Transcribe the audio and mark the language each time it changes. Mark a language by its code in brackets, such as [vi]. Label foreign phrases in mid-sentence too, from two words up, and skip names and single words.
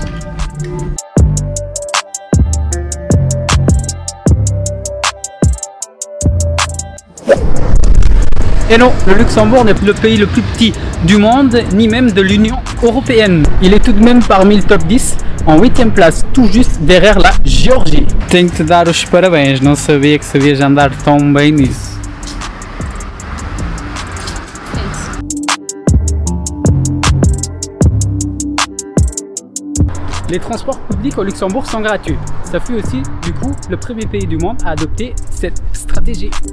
[fr] Et non, le Luxembourg n'est pas le pays le plus petit du monde, ni même de l'Union européenne. Il est tout de même parmi le top 10, en 8e place, tout juste derrière la Géorgie. [pt] Tenho que te dar os parabéns, não sabia que sabias andar tão bem nisso. [fr] Les transports publics au Luxembourg sont gratuits. Ça fut aussi, du coup, le premier pays du monde à adopter cette stratégie.